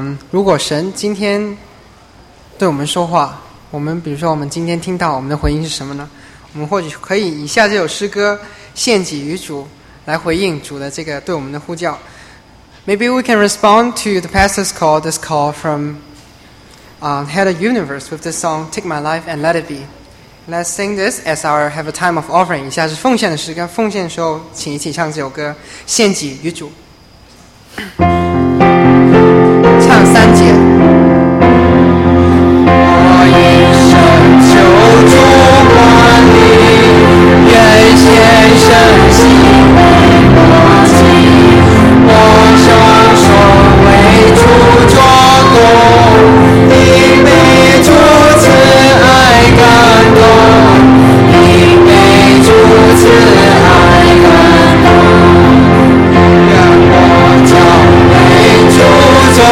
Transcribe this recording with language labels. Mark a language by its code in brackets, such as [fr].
[zh] 如果神今天对我们说话，我们比如说我们今天听到，我们的回应是什么呢？我们或许可以以下这首诗歌献给于主，来回应主的这个对我们的呼叫。 [en] Maybe we can respond to the pastor's call, this call from Head of Universe with this song Take My Life and Let It Be. Let's sing this as our have a time of offering. [zh] 以下是奉献的诗歌，奉献的时候请一起唱这首歌献给于主，唱三节。我一生求主管理，愿献身心为国计，我双手为主做工，因被主慈爱感动，因被主慈爱感动，愿我将主走路，我